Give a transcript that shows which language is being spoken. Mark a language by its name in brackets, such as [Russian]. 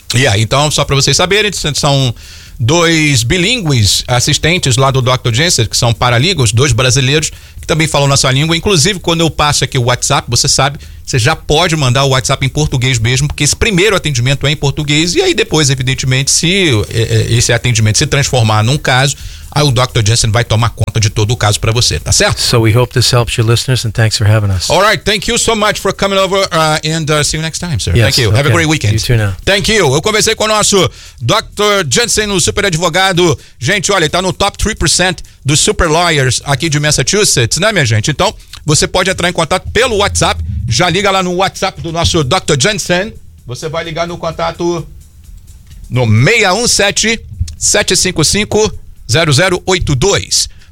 [Portuguese] Yeah, então, só para vocês saberem, são dois bilíngues assistentes lá do Dr. Jensen, que são paralíngues, dois brasileiros que também falam na sua língua. Inclusive, quando eu passo aqui o WhatsApp, você sabe, você já pode mandar o WhatsApp em português mesmo, porque esse primeiro atendimento é em português. E aí depois, evidentemente, se esse atendimento se transformar num caso, aí o Dr. Jensen vai tomar conta de todo o caso para você, tá certo? [English] So we hope this helps your listeners and thanks for having us. All right, thank you so much for coming over and see you next time, sir. Yes, thank you. Okay. Have a great weekend. You too now. Thank you. [Portuguese] Eu conversei com o nosso Dr. Jensen, o super advogado. Gente, olha, ele tá no top 3% dos super lawyers aqui de Massachusetts, né, minha gente? Então, você pode entrar em contato pelo WhatsApp. Já liga lá no WhatsApp do nosso Dr. Jensen. Você vai ligar no contato no 617-755-0082.